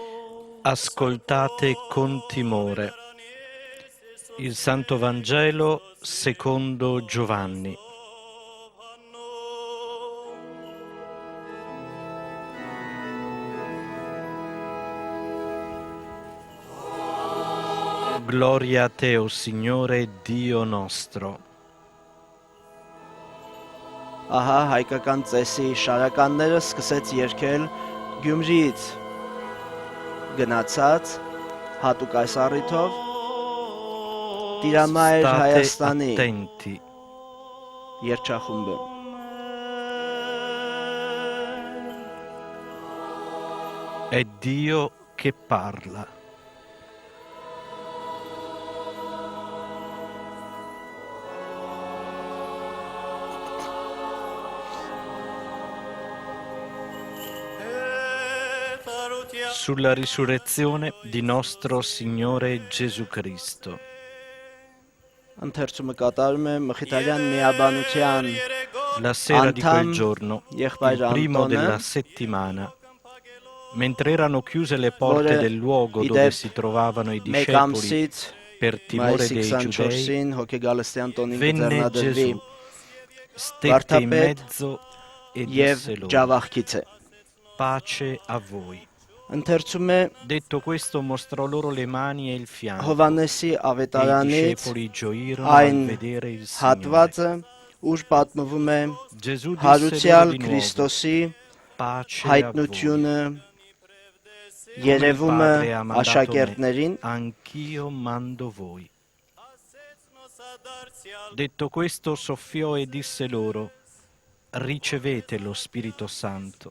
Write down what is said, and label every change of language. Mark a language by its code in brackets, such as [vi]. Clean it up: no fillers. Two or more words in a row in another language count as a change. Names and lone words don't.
[it] Ascoltate con timore il Santo Vangelo secondo Giovanni. Gloria a te, o Signore Dio nostro. [hy] Ահա հայկական ծեսի շարականները սկսեց երգել Գյումրիից գնացած հատուկ այս առիթով Տիրամայր Հայաստանի [it] attenti. [hy] երգչախումբը։ [it] È Dio che parla. Sulla risurrezione di nostro Signore Gesù Cristo. [hy] Ընթերցումը կատարում է Մխիթարյան միաբանության [it] La sera di quel [hy] Antam, [it] giorno, [hy] եղբայր [it] il primo [hy] Անտոնը, [it] della settimana, mentre erano chiuse le porte [hy] որը [it] del luogo [hy] ի [it] dove [hy] դեպ [it] si trovavano i [hy] մեկ [it] discepoli [hy] ամսից [it] per timore [hy] մայիսի [it] dei giudei, [hy] 24-ին հոգեգալստյան տոնին [it] venne [hy] կձեռնադրվի [it] Gesù, stette in [hy] Վարդապետ [it] mezzo e [hy] եւ [it] disse loro, [hy] ջավախքից է։ [it] pace a voi. [hy] Ընթերցում է [it] Detto questo mostrò loro le mani e il fianco. [hy] Հովանեսի [it] E i [hy] ավետարանից [it] discepoli gioirono [hy] այն [it] al vedere il Signore. [hy] հատվածը, ուր պատմվում է [it] Gesù disse [hy] հարուցյալ [it] loro di nuovo, [hy] Քրիստոսի [it] pace a voi. [hy] հայտնությունը, [it] Come il [hy] երևումը [it] Padre ha mandato me, [hy] աշակերտներին, [it] anch'io mando voi. Detto questo soffiò e disse loro, ricevete lo Spirito Santo.